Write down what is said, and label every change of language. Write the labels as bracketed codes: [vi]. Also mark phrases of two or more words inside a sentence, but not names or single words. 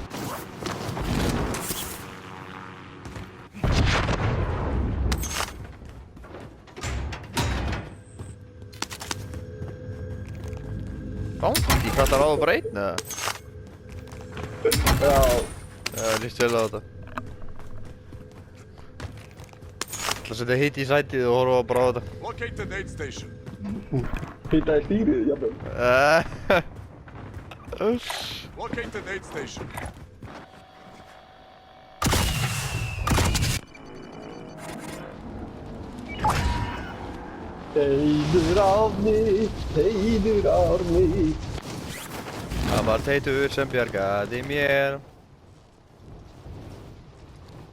[is] Gangi, kallar á það bara einn, eða? Já. Já, líst vel á þetta. Ætla að setja hitt í sætið og horfa bara á þetta. [en] Locate the aid station. [is] Hitta í stýrið, jafnvel. [en] Locate the aid station. [is] Heiður Árni, heiður Árni. Það var Teitur sem bjargaði mér.